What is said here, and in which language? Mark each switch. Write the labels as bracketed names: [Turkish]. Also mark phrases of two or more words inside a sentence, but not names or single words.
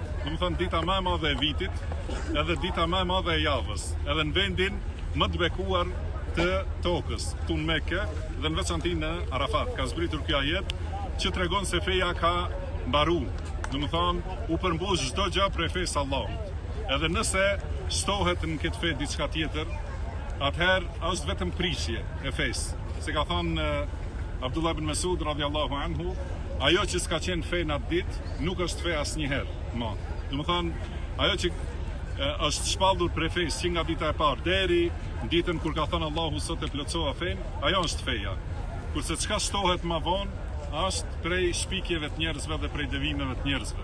[Albanian] Domethënë dita më e madhe e vitit, edhe dita më e madhe e javës, edhe në vendin më të bekuar të tokës, këtu në Mekë dhe në veçanti në Arafat. Ka zbritur ky ajet që tregon se feja ka mbaru. Domethënë u përmbush çdo gjë prej fesë Allahut. Edhe nëse shtohet në këtë fe diçka tjetër, atëherë është vetëm prishje e fesë. Se ka thënë Abdullah ibn Mas'ud [Arabic] رضي الله عنه, [Albanian] ajo që s'ka qenë fe në atë ditë, nuk është fe asnjëherë më. Domethënë, ajo që është shpallur prej fesë që nga dita e parë deri në ditën kur ka thënë Allahu sot e plotësova fenë, ajo është feja. Kurse çka shtohet më vonë është prej shpikjeve të njerëzve dhe prej devimeve të njerëzve.